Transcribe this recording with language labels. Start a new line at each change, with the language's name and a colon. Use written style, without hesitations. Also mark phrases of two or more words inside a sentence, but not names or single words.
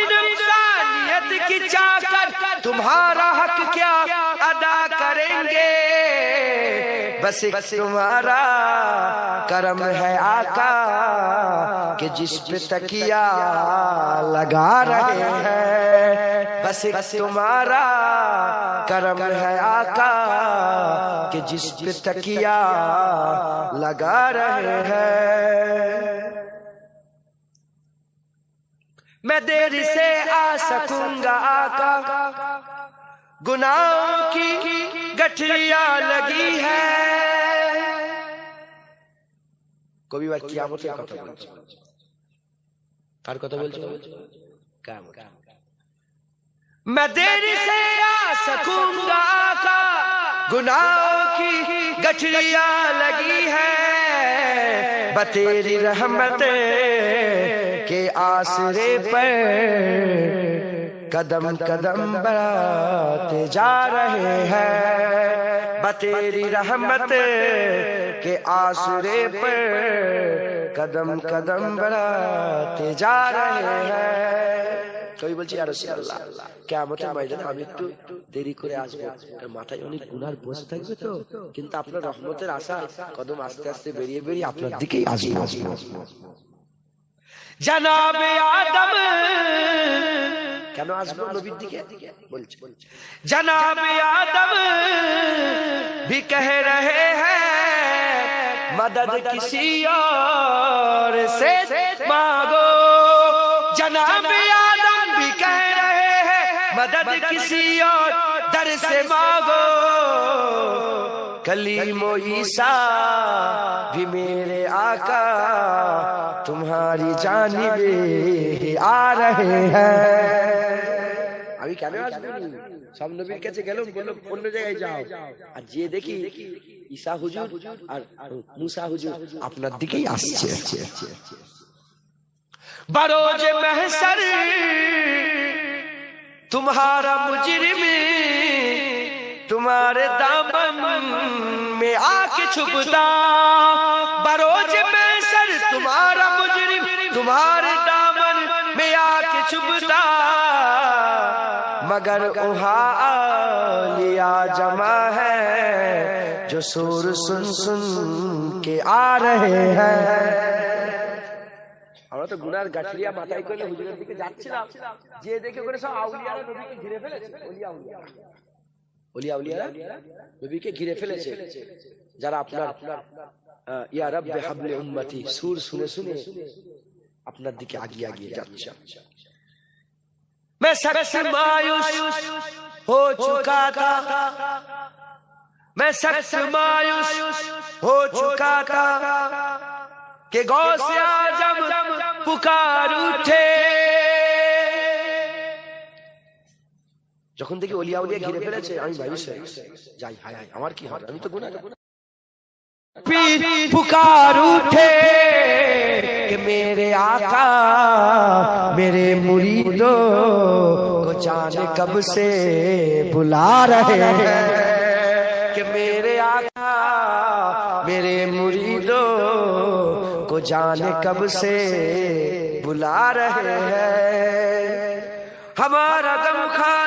Urdu: نفسانیت کی چاکر تمہارا حق کیا ادا کریں گے بس ایک تمہارا کرم ہے آقا کہ جس پہ تکیہ لگا رہے ہیں بس ایک تمہارا کرم ہے آقا کہ جس پہ تکیہ لگا رہے ہیں میں دیر سے آ سکوں گا آقا گناہوں کی گٹھلیاں لگی ہے
Bangla: কবি ভাই কিয়ামতের কথা বলছে কার কথা বলছে কিয়ামত
Urdu: میں دیر سے آ سکوں گا آقا گناہوں کی گٹھریاں لگی ہے بتیری رحمت کے آسرے پر قدم قدم بڑھاتے جا رہے ہیں بتیری رحمت کے آسرے پر قدم قدم بڑھاتے جا رہے ہیں
Bangla: কবি বলছি
Arabic: يا رسول الله
Bangla: কিয়ামতের ময়দানে আমি একটু দেরি করে আসবো, মাথায় অনেক গুনার বোঝ থাকবে তো, কিন্তু আপনার রহমতের আশা কদম আস্তে আস্তে বেরিয়ে বেরিয়ে আপনার দিকেই আসবো।
Urdu: جناب آدم
Bangla: কেন আসবো নবীর দিকে বলছে,
Urdu: جناب آدم بھی کہہ رہے ہیں مدد کسی اور سے مانگو، جناب آدم بھی کہہ رہے ہیں مدد کسی اور در سے مانگو، کلیم و عیسیٰ بھی میرے آقا تمہاری جانب آ رہے ہیں۔
Bangla: আমি কেন আসবো, সব নবীর কাছে গেলাম, বললাম অন্য জায়গায় যাও, আর যে দেখি ঈসা হুজুর আর মুসা হুজুর আপনার দিকেই আসছে।
Urdu: بروز محشر تمہارا مجرم تمہارے دامن میں آ کے چھپتا، بروز محشر تمہارا مجرم تمہارے دامن میں آ کے چھپتا، مگر وہاں اولیاء جمع ہے جو سور سن سن کے آ رہے ہیں۔
Bangla: আমরা তো গুনার গাঠরিয়া মাথায় করে হুজুরের দিকে যাচ্ছিলাম, যে দেখে ওখানে সব আউলিয়ারা নবীকে ঘিরে ফেলেছে, ওলিয়া নবীকে ঘিরে ফেলেছে, যারা আপনার
Arabic: يا رب هب لي أمتي
Bangla: সুর শুনে শুনে আপনার দিকে আগিয়ে আগিয়ে যাচ্ছে।
Urdu: میں سخت مایوس ہو چکا تھا، میں سخت مایوس ہو چکا تھا کہ غوث اعظم پکار اٹھے،
Bangla: যখন দেখি ওলিয়া উলিয়া ঘিরে ফেলেছে আমি মায়ুস হয়ে যাই, হায় হায় আমার কি হবে, আমি তো গুনাহগার।
Urdu: پکار اٹھے کہ میرے آقا میرے مریدوں کو جانے کب سے بلا رہے ہیں، کہ میرے آقا میرے مریدوں کو جانے کب سے بلا رہے ہیں، ہمارا غمخوار